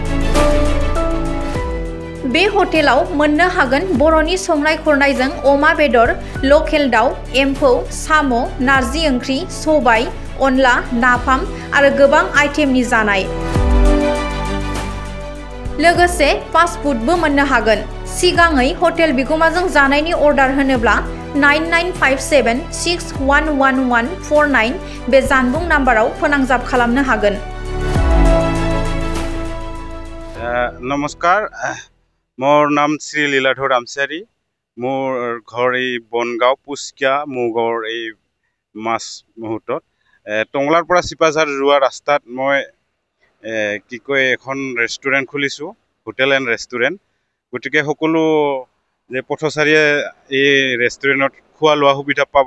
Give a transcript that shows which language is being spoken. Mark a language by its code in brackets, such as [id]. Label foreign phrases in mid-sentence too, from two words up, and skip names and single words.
[brx] बे हटेलाव मोननो हागोन बर'नि संनाय खुरनायजों अमा बेदर, लकेल दाउ, एम्फौ, साम', नारजि ओंख्रि, सबाय, अनला, नाफाम आरो गोबां आइटेमनि जानाय। लोगोसे [en] fast food [brx] मोननो हागोन। सिगाङै हटेल बिगुमाजों जानायनि अर्डार होनोब्ला 9957611149 बे जानबुं नाम्बाराव फोनांजाब खालामनो हागोन। [as] নমস্কাৰ, মোৰ নাম শ্ৰী লীলাধৰ ৰামচিয়াৰী। মোৰ ঘৰ এই বনগাঁও পুস্কিয়া মোগৰ এই মাছ মুহূৰ্তত টংলাৰ পৰা চিপাঝাৰ যোৱা ৰাস্তাত মই কি কয় এখন ৰেষ্টুৰেণ্ট খুলিছোঁ, [en] hotel and restaurant. [as] গতিকে সকলো যে পথচাৰীয়ে এই ৰেষ্টুৰেণ্টত খোৱা লোৱা সুবিধা পাব।